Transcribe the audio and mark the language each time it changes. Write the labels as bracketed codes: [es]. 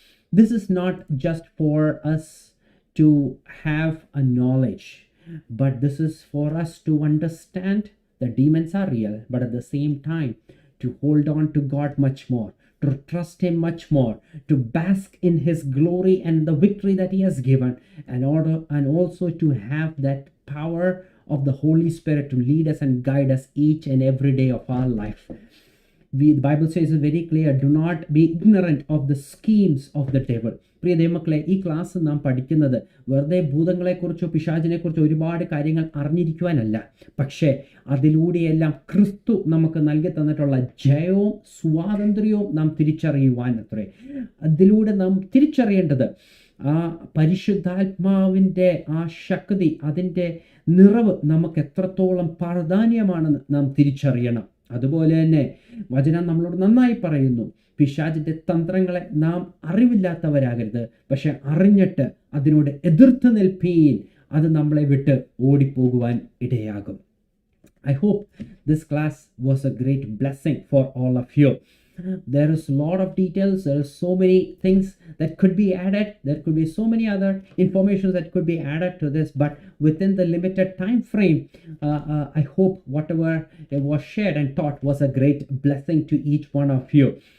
[en] This is not just for us to have a knowledge, but this is for us to understand the demons are real, but at the same time, to hold on to God much more, to trust Him much more, to bask in His glory and the victory that He has given, and also to have that power of the Holy Spirit to lead us and guide us each and every day of our life. The Bible says it very clear, do not be ignorant of the schemes of the devil. [ml] പ്രിയ ദൈവമക്കളെ, ഈ class നാം പഠിക്കുന്നത് വെറുതെ ഭൂതങ്ങളെക്കുറിച്ചോ പിശാചിനെക്കുറിച്ചോ ഒരുപാട് കാര്യങ്ങൾ അറിഞ്ഞിരിക്കുവാനല്ല, പക്ഷേ അതിലൂടെയെല്ലാം ക്രിസ്തു നമുക്ക് നൽകി തന്നിട്ടുള്ള ജയവും സ്വാതന്ത്ര്യവും നാം തിരിച്ചറിയുവാൻ അത്രേ. അതിലൂടെ നാം തിരിച്ചറിയേണ്ടത് ആ പരിശുദ്ധാത്മാവിൻ്റെ ആ ശക്തി, അതിൻ്റെ നിറവ് നമുക്ക് എത്രത്തോളം പ്രാധാന്യമാണെന്ന് നാം തിരിച്ചറിയണം. അതുപോലെ തന്നെ വചനം നമ്മളോട് നന്നായി പറയുന്നു, പിശാചിന്റെ തന്ത്രങ്ങളെ നാം അറിവില്ലാത്തവരാകരുത്, പക്ഷെ അറിഞ്ഞിട്ട് അതിനോട് എതിർത്ത് നിൽപ്പീൻ, അത് നമ്മളെ വിട്ട് ഓടിപ്പോകുവാൻ ഇടയാകും. [en] I hope this class was a great blessing for all of you. There is a lot of details, there are so many things that could be added, there could be so many other information that could be added to this, but within the limited time frame, I hope whatever was shared and taught was a great blessing to each one of you.